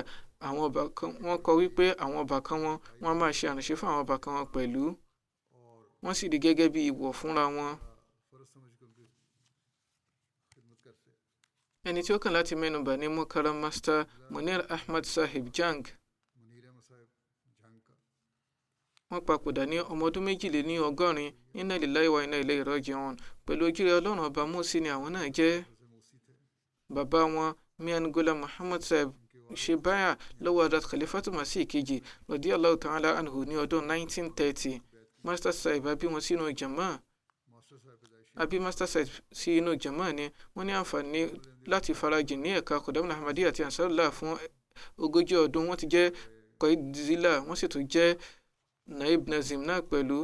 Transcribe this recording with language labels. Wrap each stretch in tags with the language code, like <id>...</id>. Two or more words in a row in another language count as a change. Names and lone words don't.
<yo>kódà àwọn ọbàkan wọ́n kọ wípé àwọn ọbàkan wọn wọ́n á máa ṣe àránṣe fún àwọn ọbàkan wọn pẹ̀lú wọ́n sì rí gẹ́gẹ́ bí ìwọ̀ fúnra wọn. ẹni tí ó kàn láti mẹ́nubà ní Mukarram Master Munir Ahmad Sahib Jang. wọ́n papòdà ní ọmọ ọdún 82.</yo> <ar>إنا لله وإنا إليه راجعون.</ar> <yo>pẹ̀lú ojúrere Ọlọ́run ọba Mùsí ni àwọn náà jẹ́. bàbá wọn Mian Ghulam Muhammad Sahib ṣe báyà lọ́wọ́ Hazrat Khalifatu Masih kejì</yo> <ar>رضي الله تعالى عنه</ar> <yo>ní ọdún 1930. Master Sahib bí wọn sínú jama Master Sahib sí inú jama ni wọ́n ní àǹfààní láti farajìn ní ẹ̀ka Qudamul Ahmadiyya àti Ansarullah fún 40 ọdún. wọ́n ti jẹ́ Qaid Zila, wọ́n sì tún jẹ́ Naib Nazim náà pẹ̀lú.</yo>